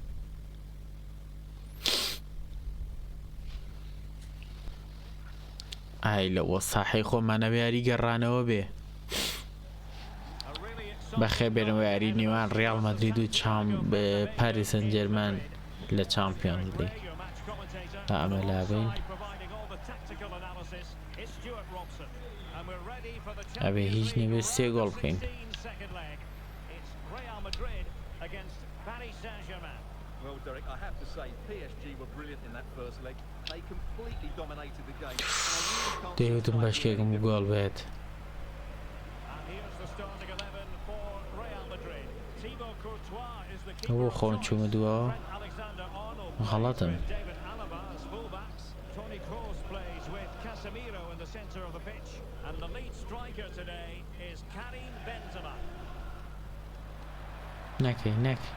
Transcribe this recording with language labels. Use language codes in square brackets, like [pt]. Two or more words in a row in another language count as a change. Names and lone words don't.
[ckb] ئای لەوە ساحەی خۆمانەوە یاری گەڕانەوە بێ بەخێ بێنەوە یاری نێوان ڕیاڵ مەدرید و پاریس سەن جێرمان لە چامپیۆنزلیگ ئەمە لابین ئەبێ هیچ نەبێ 3 گۆڵ بکەین [en] Well, Derek, I have to say, PSG were brilliant in that first leg. They completely dominated the game. [ckb] دەیوتم بەشکێکم گۆڵ بێت بۆ خۆم چوومە دووەوە غەڵەتم نەکەی نەک